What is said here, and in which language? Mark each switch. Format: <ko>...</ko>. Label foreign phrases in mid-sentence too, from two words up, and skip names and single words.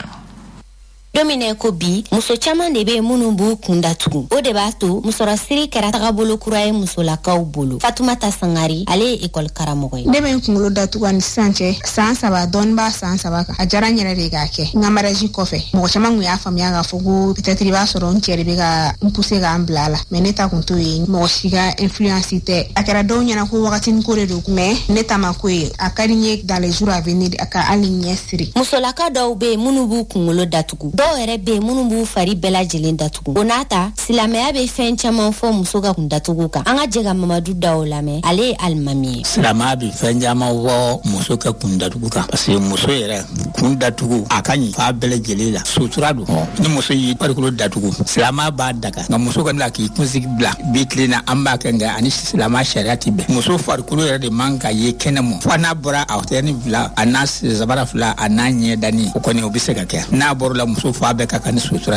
<bm>Domine ko bi muso caman de bɛ minnu b'u kun datugu o de b'a to musɔrɔsiri kɛra tagabolo kura ye musolakaw bolo. Fatumata Sangari ale ye école karamɔgɔ ye. Ne bɛ n kunkolo datugu ani sisan cɛ san 3 dɔɔni b'a san 3 kan a diyara n yɛrɛ de k'a kɛ n ka mariage kɔfɛ mɔgɔ caman kun y'a faamuya k'a fɔ ko peut-être i b'a sɔrɔ n cɛ de bɛ ka n pousser k'an bila a la mais ne ta kun t'o ye mɔgɔ si ka influence tɛ a kɛra dɔw ɲɛna ko wagatinin ko de don mais ne ta ma ko ye a ka di n ye</bm> <fr>dans les jours à venir</fr> <bm>a ka hali ɲɛ siri. Musolaka dɔw bɛ yen minnu b'u kunkolo datugu dɔw yɛrɛ bɛ yen minnu b'u fari bɛɛ lajɛlen datugu o n'a ta silamɛya bɛ fɛn caman fɔ muso ka kun datugu kan an ka jɛ ka Mamadu Dawo lamɛn ale ye alimami ye. Silamɛya bɛ fɛn caman fɔ muso ka kun datugu kan parce que muso yɛrɛ kun datugu a ka ɲi fa bɛɛ lajɛlen la sutura don ni muso y'i farikolo datugu silamɛya b'a daga nka muso ka na k'i kunsigi bila bi tile na an b'a kɛ nka ani silamɛya sariya tɛ bɛn muso farikolo yɛrɛ de man ka ye kɛnɛ ma fo n'a bɔra a tɛni fila a n'a zabara fila a n'a ɲɛ dani o kɔni o bɛ se ka kɛ n'a bɔra la muso fa bɛɛ ka kan ni sutura.</bm>